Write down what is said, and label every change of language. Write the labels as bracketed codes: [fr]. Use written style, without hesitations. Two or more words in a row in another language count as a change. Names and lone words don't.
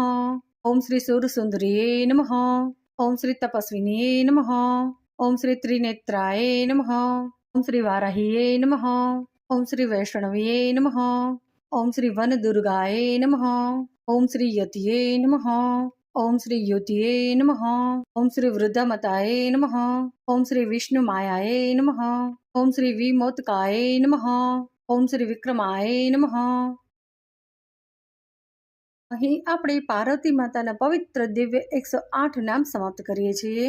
[sa] ओम श्री सूरसुंदरिये नमः. ओम श्री तपस्विनिये नमः. ओम श्री त्रिनेत्राय नमः. ओम श्री वाराहिये नमः. ओम श्री वैष्णविये नमः. ओम श्री वनदुर्गाय नमः. ओम श्री यतिये नमः. ઓમ શ્રી યુતિએ નમઃ. ઓમ શ્રી વૃદ્ધામતાય નમઃ. ઓમ શ્રી વિષ્ણુ માયાય નમઃ. ઓમ શ્રી વિમોતકાય નમઃ. ઓમ શ્રી વિક્રમાય નમઃ. [gu] અહીં આપણે પાર્વતી માતાના પવિત્ર દિવ્ય 108 નામ સમાપ્ત કરીએ છીએ.